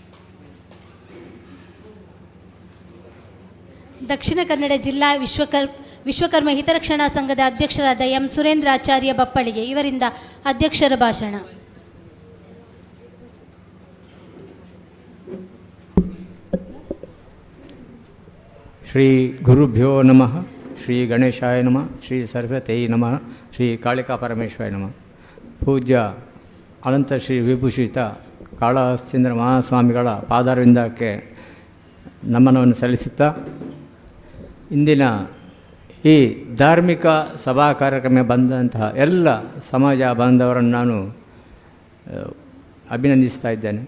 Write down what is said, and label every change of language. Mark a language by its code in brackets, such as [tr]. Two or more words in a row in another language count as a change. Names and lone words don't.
[kn] ದಕ್ಷಿಣ ಕನ್ನಡ ಜಿಲ್ಲಾ ವಿಶ್ವಕರ್ಮ ಹಿತರಕ್ಷಣಾ ಸಂಘದ ಅಧ್ಯಕ್ಷರಾದ ಎಂ ಸುರೇಂದ್ರಾಚಾರ್ಯ ಬಪ್ಪಳಿಗೆ ಇವರಿಂದ ಅಧ್ಯಕ್ಷರ ಭಾಷಣ. [sa] ಶ್ರೀ ಗುರುಭ್ಯೋ ನಮಃ, ಶ್ರೀ ಗಣೇಶಾಯ ನಮಃ, ಶ್ರೀ ಸರಸ್ವತೈ ನಮಃ, ಶ್ರೀ ಕಾಳಿಕಾ ಪರಮೇಶ್ವರಾಯ ನಮಃ. [kn] ಪೂಜ್ಯ ಅನಂತ ಶ್ರೀ ವಿಭೂಷಿತ ಕಾಳಹಸ್ತೀಂದ್ರ ಮಹಾಸ್ವಾಮಿಗಳ ಪಾದಾರವಿಂದಕ್ಕೆ ನಮನವನ್ನು ಸಲ್ಲಿಸುತ್ತಾ, ಇಂದಿನ ಈ ಧಾರ್ಮಿಕ ಸಭಾ ಕಾರ್ಯಕ್ರಮ ಬಂದಂತಹ ಎಲ್ಲ ಸಮಾಜ ಬಾಂಧವರನ್ನು ನಾನು ಅಭಿನಂದಿಸ್ತಾ ಇದ್ದೇನೆ.